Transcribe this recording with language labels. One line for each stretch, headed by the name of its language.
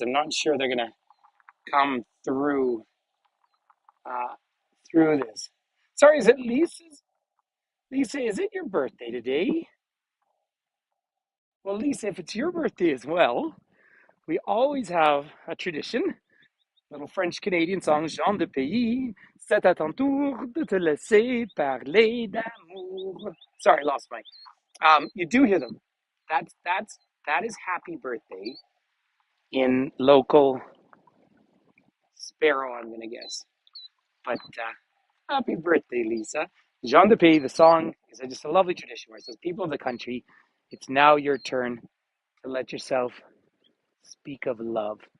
English: I'm not sure they're going to come through this. Sorry, is it Lisa's? Lisa, is it your birthday today? Well, Lisa, if it's your birthday as well, we always have a tradition. Little French-Canadian song,
French: Jean de Pays, c'est à ton tour de te laisser parler d'amour.
English: Sorry, I lost You do hear them. That is happy birthday in local Sparrow, I'm gonna guess. But happy birthday, Lisa. Jean de Pays, the song is just a lovely tradition where it says, people of the country, it's now your turn to let yourself speak of love.